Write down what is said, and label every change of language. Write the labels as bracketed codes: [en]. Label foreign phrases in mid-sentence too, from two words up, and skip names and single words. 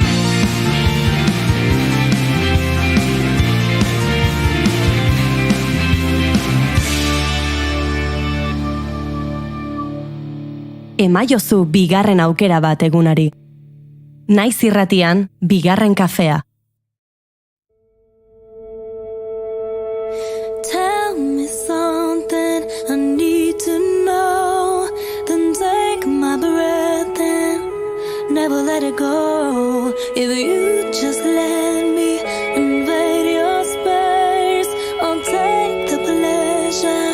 [eu] Emaiozu bigarren aukera bat egunari. Naiz irratian, bigarren kafea. [en] Tell me something I need to know, then take my breath and never let it go. If you just let me invade your space, I'll take the pleasure